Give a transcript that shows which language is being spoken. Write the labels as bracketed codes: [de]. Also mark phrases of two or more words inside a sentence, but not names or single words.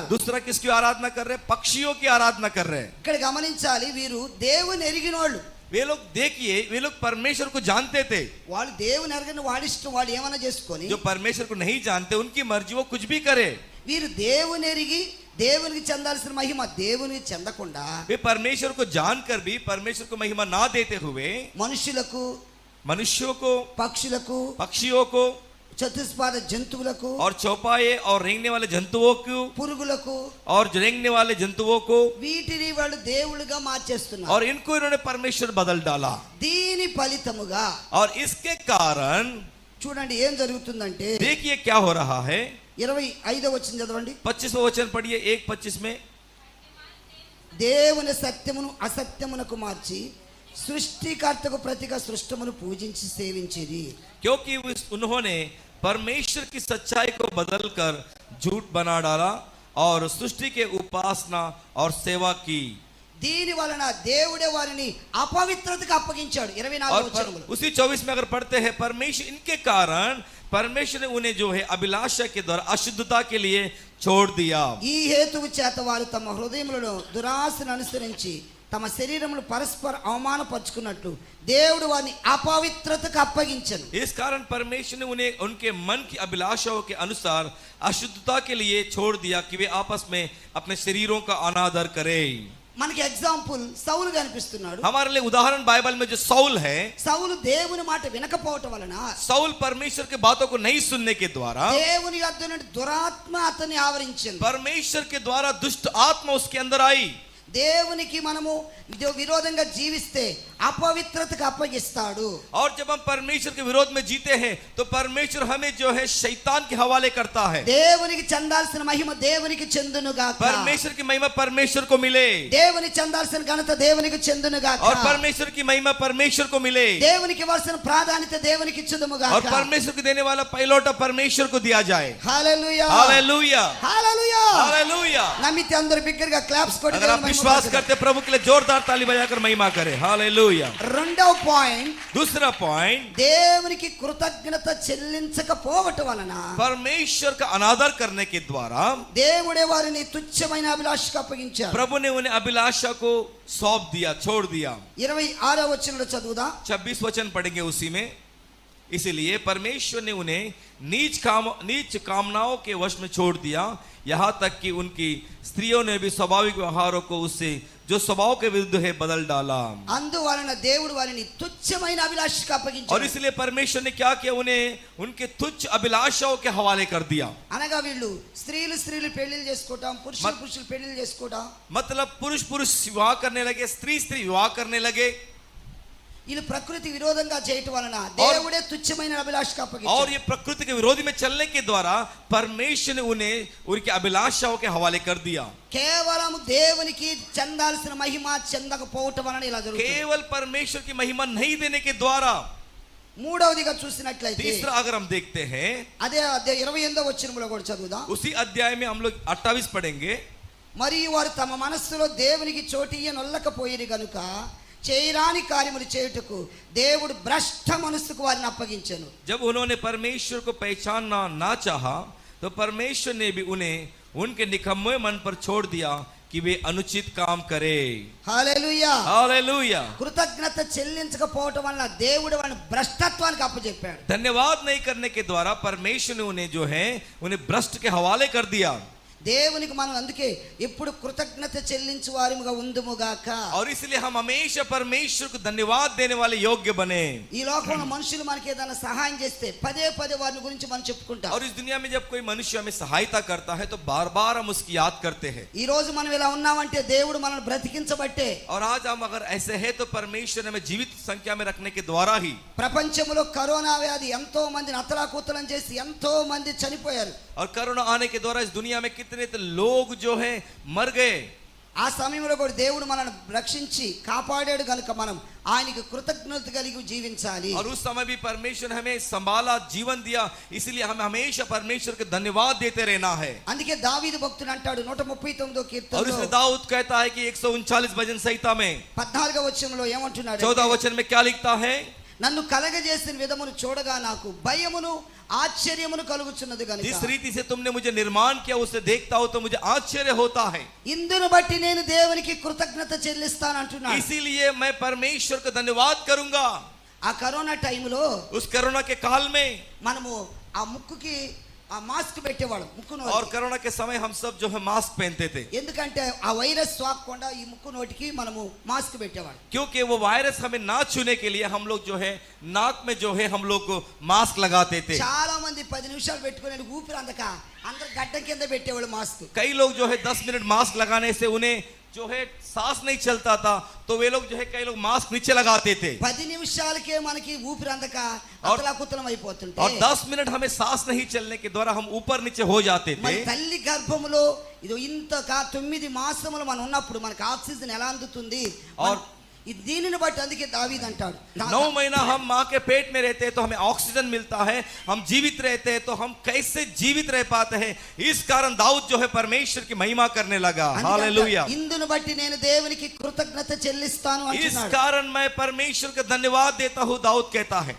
[hi] दूसरा किसकी आराधना कर रहे हैं? पक्षियों की आराधना कर रहे हैं। [te] ఇక్కడ గమనించాలి, వీరు దేవుని ఎరిగినోళ్ళు. [hi] वे लोग देखिए, वे लोग परमेश्वर को जानते थे। [te] వాళ్ళు దేవుని ఎరగని వాడి ఇష్టం, వాళ్ళు ఏమైనా చేసుకొని. [hi] जो परमेश्वर को नहीं जानते उनकी मर्जी, वो कुछ भी करे। [te] వీరు దేవుని ఎరిగి దేవునికి చెందాల్సిన మహిమ దేవునికి చెందకుండా [hi] वे परमेश्वर को जानकर भी परमेश्वर को महिमा ना देते हुए [te] మనుషులకు, [hi] मनुष्यों को, [te] పక్షులకు, [hi] पक्षियों को [te] చతుష్పాద జంతువులకు, [hi] और चौपाए और रेंगने वाले जंतुओं को [te] పురుగులకు, [hi] और रेंगने वाले जंतुओं को [te] వీటిని వాళ్ళు దేవుళ్ళుగా మార్చేస్తున్నారు. [hi] और इनको इन्होंने परमेश्वर बदल डाला। [te] దీని ఫలితముగా [hi] और इसके कारण [te] చూడండి ఏం జరుగుతుందంటే, [hi] देखिए क्या हो रहा है। [te] 25వ వచనం చదవండి. [hi] 25वां वचन पढ़िए, 1:25 में। [te] దేవుని సత్యమును అసత్యమునకు మార్చి సృష్టికర్తకు ప్రతిగా సృష్టమును పూజించి సేవించేది. [hi] क्योंकि उन्होंने परमेश्वर की सच्चाई को बदलकर झूठ बना डाला और सृष्टि के उपासना और सेवा की। [te] దీని వలన దేవుడే వారిని అపవిత్రతకు అప్పగించాడు. 24వ వచనములో [hi] उसी 24 में अगर पढ़ते हैं, परमेश्वर इनके कारण परमेश्वर ने उन्हें जो है अभिलाषा के द्वारा अशुद्धता के लिए छोड़ दिया। [te] ఈ హేతువు చేత వారు తమ హృదయములను దురాశను అనుసరించి తమ శరీరమును పరస్పర అవమానపరుచుకున్నట్లు దేవుడు వారిని అపవిత్రతకు అప్పగించను. [hi] इस कारण परमेश्वर ने उन्हें उनके मन की अभिलाषाओं के अनुसार अशुद्धता के लिए छोड़ दिया कि वे आपस में अपने शरीरों का अनादर करें। [te] మనకి ఎగ్జాంపుల్ సౌలు కనిపిస్తున్నాడు. [hi] हमारे लिए उदाहरण बाइबल में जो सौल है, [te] సౌలు దేవుని మాట వినకపోవటం వలన, [hi] सौल परमेश्वर के बातों को नहीं सुनने के द्वारा [te] దేవుని యొద్ద నుండి దురాత్మ అతన్ని ఆవరించింది. [hi] परमेश्वर के द्वारा दुष्ट आत्मा उसके अंदर आई। [te] దేవునికి మనము విరోధంగా జీవిస్తే అపవిత్రతకు అప్పగిస్తాడు. [hi] और जब हम परमेश्वर के विरोध में जीते हैं तो परमेश्वर हमें जो है शैतान के हवाले करता है। [te] దేవునికి చెందాల్సిన మహిమ దేవునికి చెందునుగాక. [hi] परमेश्वर की महिमा परमेश्वर को मिले, [te] దేవునికి చెందాల్సిన ఘనత దేవునికి చెందునుగాక. [hi] और परमेश्वर की महिमा परमेश्वर को मिले, [te] దేవునికి ఇవ్వాల్సిన ప్రాధాన్యత దేవునికి ఇచ్చుదుముగాక. [hi] और परमेश्वर को देने वाला पहलौटा परमेश्वर को दिया जाए। [te] హల్లెలూయా, [hi] हालेलूया, [te] హల్లెలూయా. [hi] हालेलूया। [te] నమ్మితే అందరూ బిగ్గరగా క్లాప్స్ కొట్టి [hi] अगर आप विश्वास करते प्रभु के लिए जोरदार ताली बजाकर महिमा करें। हालेलूया। [te] రెండవ పాయింట్, [hi] दूसरा पॉइंट, [te] దేవునికి కృతజ్ఞత చెల్లించకపోవటం వలన [hi] परमेश्वर का अनादर करने के द्वारा [te] దేవుడే వారిని తుచ్చమైన అభిలాషకు అప్పగించారు. [hi] प्रभु ने उन्हें अभिलाषा को सौंप दिया, छोड़ दिया। [te] 26వ వచనంలో చదువుదా. [hi] 26 वचन पढ़ेंगे उसी में। इसलिए परमेश्वर ने उन्हें नीच कामनाओं के वश में छोड़ दिया, यहाँ तक कि उनकी स्त्रियों ने भी स्वाभाविक व्यवहारों को उससे जो स्वभाव के विरुद्ध है बदल डाला। [te] అందువలన దేవుడు వారిని తుచ్చమైన అభిలాషకు [hi] और [te] అప్పగించాడు. [hi] इसलिए परमेश्वर ने क्या किया, उन्हें उनके तुच्छ अभिलाषाओं के हवाले कर दिया। [te] అనగా వీళ్ళు స్త్రీలు పెళ్లిళ్ళు చేసుకోవటం, పురుషులు పెళ్లిళ్ళు చేసుకోవటం, [hi] मतलब पुरुष विवाह करने लगे, स्त्री विवाह करने लगे, [te] వీళ్ళు ప్రకృతి విరోధంగా చేయటం వలన దేవుడే తుచ్చమైన అభిలాషకు [hi] और [te] అప్పగించాడు. [hi] ये प्रकृति के विरोधी में चलने के द्वारा परमेश्वर ने उन्हें उनकी अभिलाषाओं के हवाले कर दिया। [te] కేవలం దేవునికి చెందాల్సిన మహిమ చెందకపోవటం వలన ఇలా జరుగుతుంది. [hi] केवल परमेश्वर की महिमा नहीं देने के द्वारा। [te] మూడవదిగా చూసినట్లయితే [hi] तीसरा अगर हम देखते हैं, [te] అదే 28వ వచనంలో కూడా చదువుదాం. [hi] उसी अध्याय में हम लोग 28 पढ़ेंगे। [te] మరియు వారు తమ మనస్సులో దేవునికి చోటియ్యనొల్లకపోయిరి గనుక చేయరాని కార్యములు చేయుటకు దేవుడు భ్రష్ట మనస్సుకు వారిని అప్పగించెను. [hi] जब उन्होंने परमेश्वर को पहचानना ना चाहा तो परमेश्वर ने भी उन्हें उनके निकम्मे मन पर छोड़ दिया कि वे अनुचित काम करे. [te] హల్లెలూయా. [hi] हालेलुया. [te] కృతజ్ఞత చెల్లించకపోవటం వలన దేవుడు వారిని భ్రష్టత్వానికి అప్పచెప్పాడు. [hi] धन्यवाद नहीं करने के द्वारा परमेश्वर ने उन्हें जो है उन्हें भ्रष्ट के हवाले कर दिया. [te] దేవునికి మనం అందుకే ఎప్పుడు కృతజ్ఞత చెల్లించు వారిముగా ఉందుముగాక. [hi] और इसलिए हम हमेशा परमेश्वर को धन्यवाद देने वाले योग्य बने. [te] ఈ లోకంలో మనుషులు మనకి ఏదైనా సహాయం చేస్తే పదే పదే వారి గురించి మనం చెప్పుకుంటాం. [hi] और इस दुनिया में जब कोई मनुष्य हमें सहायता करता है तो बार बार हम उसकी याद करते हैं. [te] ఈ రోజు మనం ఇలా ఉన్నామంటే దేవుడు మనల్ని బ్రతికించబట్టే. [hi] और आज हम अगर ऐसे हैं तो परमेश्वर ने हमें जीवित संख्या में रखने के द्वारा ही. [te] ప్రపంచంలో కరోనా వ్యాధి ఎంతో మందిని అతలాకుతలం చేసి ఎంతో మంది చనిపోయారు. [hi] और कोरोना आने के द्वारा इस दुनिया में कितने तो लोग जो हैं मर गए. [te] ఆ సమయంలో కూడా దేవుడు మనల్ని రక్షించి కాపాడాడు కనుక మనం ఆయనకి కృతజ్ఞత కలిగి జీవించాలి. [hi] और उस समय भी परमेश्वर ने हमें संभाला, जीवन दिया, इसलिए हमें हमेशा परमेश्वर को धन्यवाद देते रहना है. [te] అందుకే దావీదు భక్తుడు అంటాడు 139వ [hi] और [te] కీర్తనలో [hi] इसमें दाऊद कहता है कि 139 भजन संहिता में [te] 14వ వచనంలో ఏమంటున్నాడు? [hi] 14 वचन में क्या लिखता है? [te] నన్ను కలగజేసిన విధమును చూడగా నాకు భయమును ఆశ్చర్యమును కలుగుచున్నది గనుక [hi] जिस रीति से तुमने मुझे निर्माण किया उसे देखता हो तो मुझे आश्चर्य होता है. [te] ఇందును బట్టి నేను దేవునికి కృతజ్ఞత చెల్లిస్తాను అంటున్నాడు. [hi] इसीलिए मैं परमेश्वर को धन्यवाद करूंगा. [te] ఆ కరోనా టైంలో [hi] उस कोरोना के काल में [te] మనము ఆ ముక్కుకి ఆ మాస్క్ పెట్టేవాళ్ళం ముక్కు [hi] और [te] నోటికి. [hi] कोरोना के समय हम सब जो है मास्क पहनते थे [te] ఎందుకంటే ఆ వైరస్ సోకకుండా ఈ ముక్కు నోటికి మనము మాస్క్ పెట్టేవాళ్ళం. [hi] क्योंकि वो वायरस हमें ना छूने के लिए हम लोग जो है नाक में जो है हम लोग मास्क लगाते थे. [te] చాలా మంది 10 నిమిషాలు పెట్టుకుని ఊపిరి అందక అందరు గడ్డం కింద పెట్టేవాళ్ళు మాస్క్. [hi] कई लोग जो है 10 मिनट मास्क लगाने से उन्हें जो है सांस नहीं चलता था तो वे लोग जो है कई लोग मास्क नीचे लगाते थे. [te] 10 నిమిషాలకే మనకి ఊపిరి అందక అతలాకుతలం అయిపోతుంటే [hi] और 10 मिनट हमें सांस नहीं चलने के द्वारा हम ऊपर नीचे हो जाते थे. [te] మరి తల్లి గర్భములో ఇది ఇంత 9 మాసములు మనం ఉన్నప్పుడు మనకి ఆక్సిజన్ ఎలా అందుతుంది? [hi] और [te] దీనిని బట్టి అందుకే దావీదు అంటాడు [hi] 9 महीना हम माँ के पेट में रहते हैं तो हमें ऑक्सीजन मिलता है, हम जीवित रहते हैं तो हम कैसे जीवित रह पाते हैं. इस कारण दाऊद जो है परमेश्वर की महिमा करने लगा. हालेलुया. [te] ఇందును బట్టి నేను దేవునికి కృతజ్ఞత చెల్లిస్తాను [hi] इस [te] అంటున్నాడు. [hi] कारण मैं परमेश्वर को धन्यवाद देता हूँ, दाऊद कहता है.